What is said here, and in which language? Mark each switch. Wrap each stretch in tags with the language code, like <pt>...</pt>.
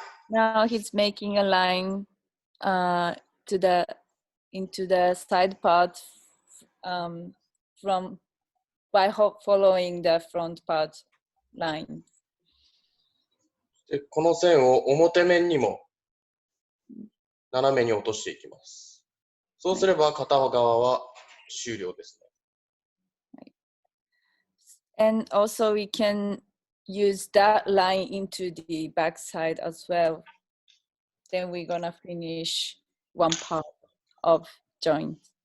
<en>Now he's making a line into the side part by following the front part line.</en> <ja>で、この線を表面にも斜めに落としていきます。そうすれば片側は終了ですね。</ja> <en>And also we can use that line into the back side as well. Then we're gonna finish one part of joint.</en>